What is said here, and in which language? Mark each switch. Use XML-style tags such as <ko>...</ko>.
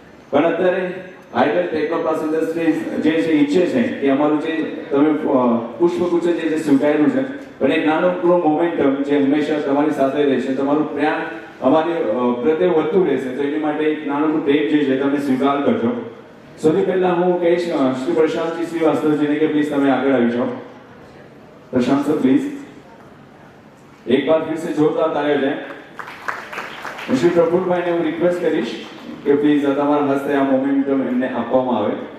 <gu>પણ અત્યારે idle ટેકનોપ્લાસ્ટ industries જે છે ઈચ્છે છે કે અમારું જે તમે પુષ્પગુચ્છ જે સ્વીકાર્યું છે, પણ એક નાનું મોમેન્ટમ જે હંમેશા તમારી સાથે રહેશે, તમારું પ્રેમ અમારી પ્રત્યે વધતું રહેશે. તો એની માટે એક નાનું પ્રેમ જે છે તમે સ્વીકાર કરજો. સૌથી પહેલા હું કહીશ શ્રી પ્રશાંતજી શ્રીવાસ્તવજીને કે પ્લીઝ તમે આગળ આવી જાઓ. પ્રશાંત સર પ્લીઝ.</gu> <hi>एक बार फिर से जोरदार तालियां जाए.</hi> <gu>श्री प्रफुल्ल ने હું રિક્વેસ્ટ કરીશ કે પ્લીઝ તમારા હસ્તે આ મોમેન્ટમ એમને આપવામાં આવે.</gu>